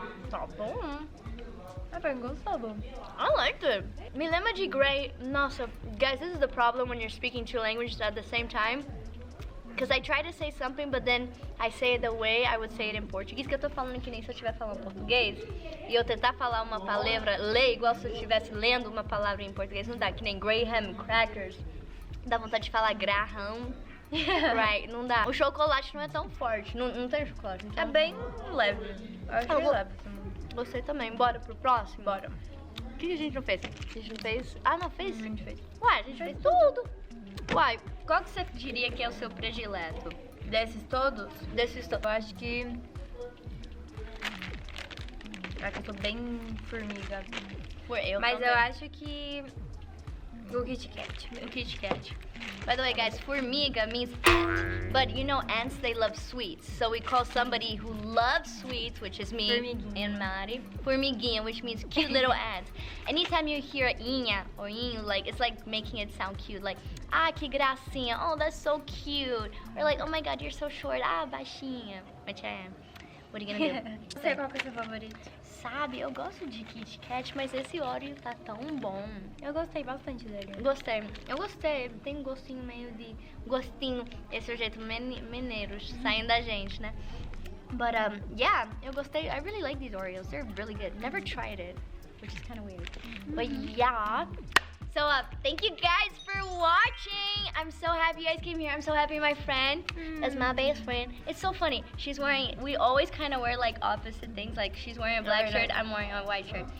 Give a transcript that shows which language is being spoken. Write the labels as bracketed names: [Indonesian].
[Portuguese] Tá bom. É bem gostoso. [English] I liked it. [Portuguese] Me lembra de Grey. [English] Nossa, guys, this is the problem when you're speaking two languages at the same time. Because I try to say something, but then I say it the way I would say it in Portuguese. [Portuguese] Que eu tô falando que nem se eu estiver falando português. E eu tentar falar uma palavra, ler igual se eu estivesse lendo uma palavra em português. Não dá, que nem Graham Crackers. Dá vontade de falar Graham. Right, não dá. O chocolate não é tão forte. Não tem chocolate. Então... É bem leve. Eu acho Eu que vou- leva também. Gostei também. Bora pro próximo? Bora. O que a gente não fez? A gente não fez... Ah, não fez? A gente fez. Uai, a gente fez tudo. Uai, qual que você diria que é o seu predileto? Desses todos, Desses eu acho que... É que eu tô bem formiga. Mas eu acho que... O Kit Kat. O Kit Kat. [English] By the way, guys, formiga means ant. But you know ants, they love sweets. So we call somebody who loves sweets, which is me [Portuguese] Formiguinha. [English] and Mari, formiguinha, which means cute little ant. Anytime you hear inha or inho, like, it's like making it sound cute. Like, [Portuguese] ah, que gracinha. [English] Oh, that's so cute. Or like, oh my God, you're so short. [Portuguese] Ah, baixinha. [English] Which I am. What are you gonna do? [Portuguese] Não sei qual que é o seu favorito. Sabe, eu gosto de Kit Kat, mas esse Oreo tá tão bom. Eu gostei bastante dele. Gostei, eu gostei. Tem um gostinho meio de... Gostinho, esse é o jeito mineiros saindo da gente, né? But, yeah, eu gostei. [English] I really like these Oreos. They're really good. Never tried it, which is kind of weird. But, yeah. So, thank you guys for watching. I'm so happy you guys came here. I'm so happy my friend is my best friend. It's so funny. She's wearing, we always kind of wear like opposite things. Like she's wearing a black shirt, I'm wearing a white shirt.